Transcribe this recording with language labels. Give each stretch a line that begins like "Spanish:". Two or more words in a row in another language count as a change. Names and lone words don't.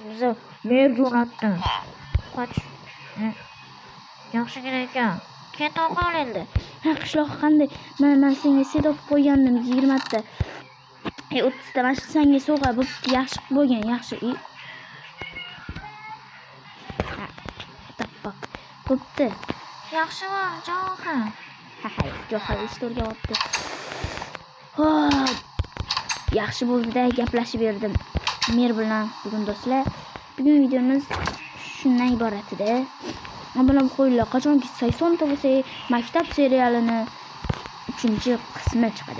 Uzbek: Bizni mer jo'natdi. Qoch. Yaxshigina ekan. Ketib qol endi. Ha, qishloq qanday? Men senga sedov qo'ygandim 20 ta. 30 ta mana shu senga sovg'a bo'pti, yaxshi bo'lgan, yaxshi. Ha,
English: what the fuck.
Uzbek: Bo'pti. Yaxshi bor, Javohir. Ha, Johar istorga o'tdi. Ho, yaxshi bo'ldi-da, gaplashib berdim. Mer bilan bugun do'stlar. Bugun videomiz shundan iborat edi. Obuna qo'yinglar, qachonki 80 ta bo'lsa, maktab serialini 3-qismi chiqadi.